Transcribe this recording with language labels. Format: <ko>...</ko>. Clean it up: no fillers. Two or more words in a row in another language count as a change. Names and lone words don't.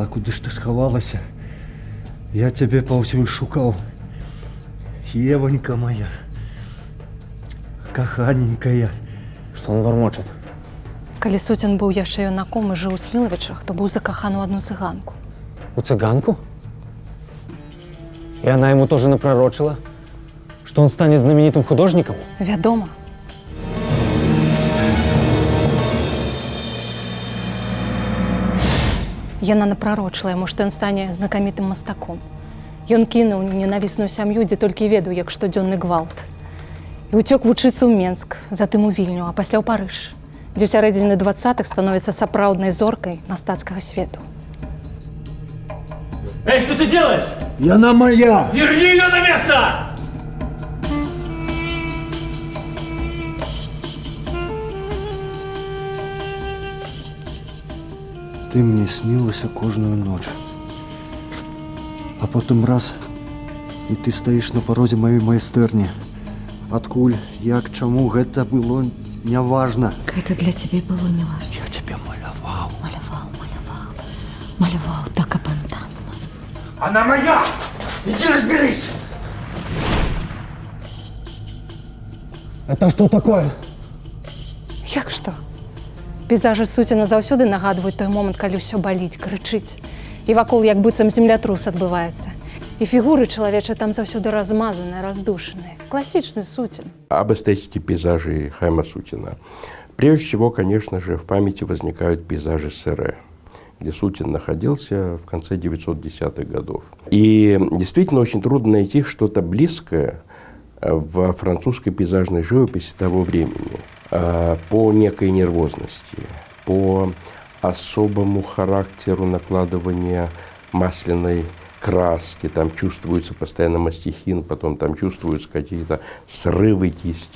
<uk>Куди ж ти сховалася? Я тебе повсюди шукав. Евонька моя. Коханенькая.</uk> <ru>Что он бормочет?</ru> <be>Калі Суцін быў яшчэ юнаком і жыў у Смілавічах, то быў закаханы ў одну цыганку.</be> <ru>У цыганку? И она ему тоже напророчила, что он станет знаменитым художником?</ru> <be>Вядома. Яна напророчила яму, што ён стане знакамітым мастаком. Ён кінуў ненавісную сям'ю, дзе толькі ведаў, як штодзённы гвалт. І ўцёк вучыцца ў Менск, затым у Вільню, а пасля ў Парыж, дзе ў сярэдзіне 20-х становіцца сапраўднай зоркай мастацкага свету.</be> <ru>Эй, что ты делаешь? И она моя! Верни ее на место! Ты мне снилася кожную ночь. А потом раз, и ты стоишь на порозе моей майстэрні.</ru> <be>Адкуль, як, чаму, гэта было няважна.</be> <ru>Это для тебя было не важно. Я тебе маляваў. Малявал так абандонно. Она моя! Иди разберись! Это что такое?</ru> <be>Як што? Пейзажы Суціна заўсёды нагадваюць той момант, калі ўсё баліць, крычыць. І вакол як быццам землятрус адбываецца. І фігуры чалавечыя там заўсёды размазаныя, раздушаныя.</be> <ru>Классичный Сутин. Об эстетике пейзажей Хаима Сутина. Прежде всего, конечно же, в памяти возникают пейзажи Серре, где Сутин находился в конце 910-х годов. И действительно очень трудно найти что-то близкое в французской пейзажной живописи того времени по некой нервозности, по особому характеру накладывания масляной краски, там чувствуется постоянно мастихин, потом там чувствуются какие-то срывы кисти.</ru>